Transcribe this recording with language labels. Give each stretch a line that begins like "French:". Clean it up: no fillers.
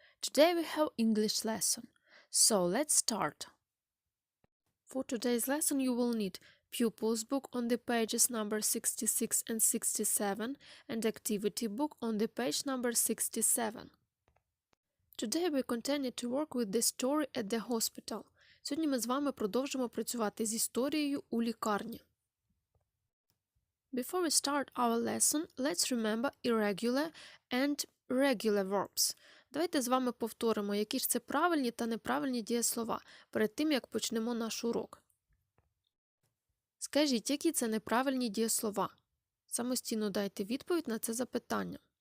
English: Today we have English lesson. So let's start. For today's lesson you will need pupils book on the pages number 66 and 67 and activity book on the page number 67. Today we continue to work with the story at the hospital.
Ukrainian: Сьогодні ми з вами продовжимо працювати з історією у лікарні.
English: Before we start our lesson, let's remember irregular and regular verbs.
Ukrainian: Давайте з вами повторимо, які ж це правильні та неправильні дієслова перед тим, як почнемо наш урок. Скажіть, які це неправильні дієслова? Самостійно дайте відповідь на це запитання.